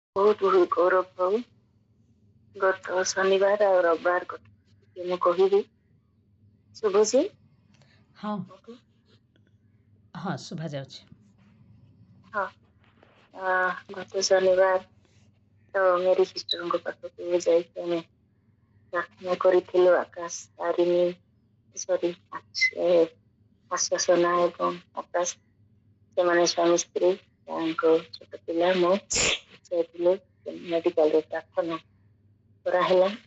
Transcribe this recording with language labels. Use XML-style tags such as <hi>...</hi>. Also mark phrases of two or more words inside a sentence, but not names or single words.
<hi>बहुत बहुत गौरव हो गत शनिवार और रविवार कथा</hi> <or>ମୁଁ କହିବି ଶୁଭୁଛି? ହଁ ହଁ ଶୁଭା ଯାଉଛି। ହଁ ଗତ ଶନିବାର ତ मेरी ସିଷ୍ଟରଙ୍କ ପାଖକୁ ଯାଇକି ଆମେ ପ୍ରାର୍ଥନା କରିଥିଲୁ ଆକାଶ ତାରିଣୀ ସରି ଆଶ୍ୱାସନା ଏବଂ ଆକାଶ ସେମାନେ ସ୍ୱାମୀ ସ୍ତ୍ରୀ ତାଙ୍କ ଛୋଟ ପିଲା ମୁଁ ଯାଇଥିଲୁ ମେଡିକାଲରେ ପ୍ରାର୍ଥନା କରାହେଲା।</or>